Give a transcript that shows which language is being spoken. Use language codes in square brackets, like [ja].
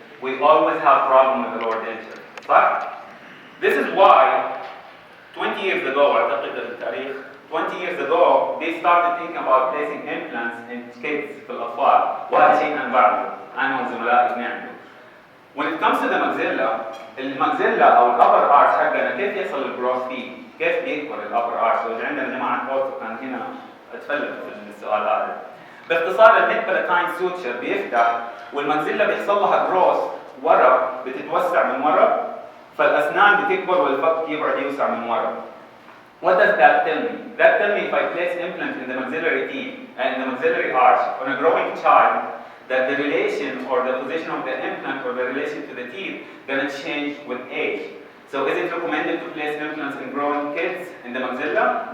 [en] We always have problem with the lower denture. صح؟ This is why 20 years ago [ar] أعتقد التاريخ [en] 20 years ago they started thinking about placing implants in kids [ar] في الأطفال، وهذا شيء أنا بعمله أنا وزملائي بنعمله. [en] When it comes to the maxilla، [ar] الماكسيلا أو الأبر arch حقنا كيف يحصل الجروث فيه؟ كيف بيكبر الأبر arch؟ لو عندنا جماعة أورثو كان هنا أتفلت في السؤال هذا. باختصار الميد بالاتاين سوتشر بيفتح والماكسيلا بيحصل لها جروث ورا، بتتوسع من ورا، فالأسنان بتكبر والفك يقعد يوسع من ورا. [en] What does that tell me? That tells me if I place implant in the maxillary teeth and in the maxillary arch on a growing child, that the relation or the position of the implant or the relation to the teeth gonna change with age. So is it recommended to place implants in growing kids in the maxilla?